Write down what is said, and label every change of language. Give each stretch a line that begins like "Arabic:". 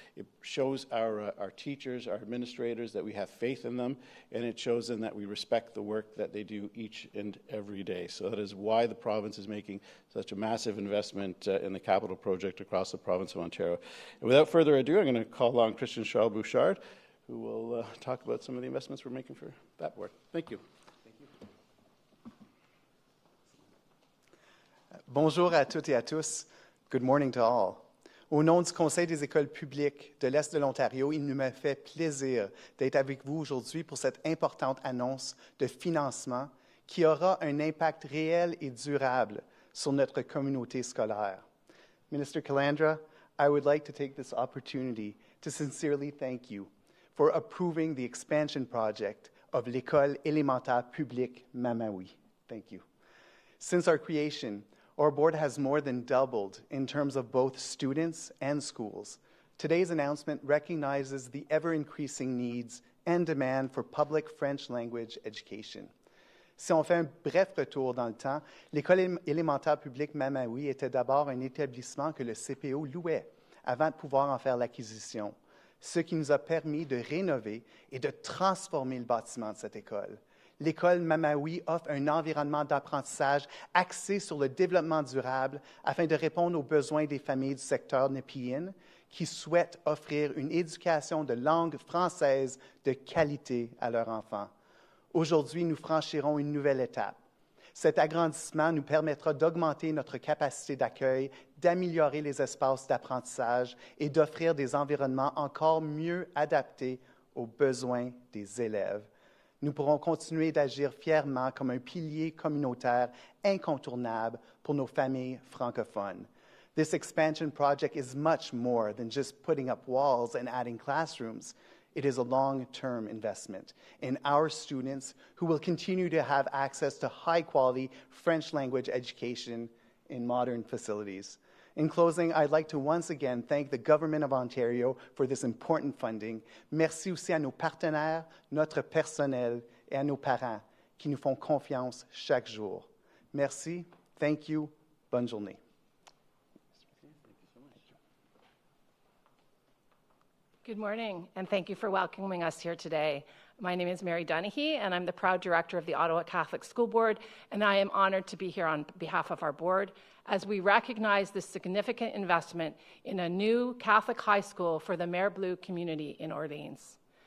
English: It shows our teachers, our administrators that we have faith in them, and it shows them that we respect the work that they do each and every day. So that is why the province is making such a massive investment in the capital project across the province of Ontario. And without further ado, I'm going to call on Christian Charles Bouchard, who will talk about some of the investments we're making for that board. Thank you.
French: Bonjour à toutes et à tous.
English: Good morning to all.
French: Au nom du Conseil des écoles publiques de l'Est de l'Ontario, il nous fait plaisir d'être avec vous aujourd'hui pour cette importante annonce de financement qui aura un impact réel et durable sur notre communauté scolaire.
English: Minister Calandra, I would like to take this opportunity to sincerely thank you for approving the expansion project of l'École élémentaire publique Mamawi. Thank you. Since our creation, our board has more than doubled in terms of both students and schools. Today's announcement recognizes the ever-increasing needs and demand for public French language education.
French: Si on fait un bref retour dans le temps, l'École élémentaire publique Mamawi était d'abord un établissement que le CPO louait avant de pouvoir en faire l'acquisition, ce qui nous a permis de rénover et de transformer le bâtiment de cette école. L'école Mamawi offre un environnement d'apprentissage axé sur le développement durable afin de répondre aux besoins des familles du secteur népiyine qui souhaitent offrir une éducation de langue française de qualité à leurs enfants. Aujourd'hui, nous franchirons une nouvelle étape. Cet agrandissement nous permettra d'augmenter notre capacité d'accueil, d'améliorer les espaces d'apprentissage et d'offrir des environnements encore mieux adaptés aux besoins des élèves. Nous pourrons continuer d'agir fièrement comme un pilier communautaire incontournable pour nos familles francophones.
English: This expansion project is much more than just putting up walls and adding classrooms. It is a long-term investment in our students who will continue to have access to high-quality French language education in modern facilities. In closing, I'd like to once again thank the Government of Ontario for this important funding.
French: Merci aussi à nos partenaires, notre personnel et à nos parents qui nous font confiance chaque jour. Merci,
English: thank you,
French: bonne journée.
English: Good morning, and thank you for welcoming us here today. My name is Mary Dunahee, and I'm the proud director of the Ottawa Catholic School Board, and I am honored to be here on behalf of our board as we recognize this significant investment in a new Catholic high school for the Mare Bleu community in Orleans.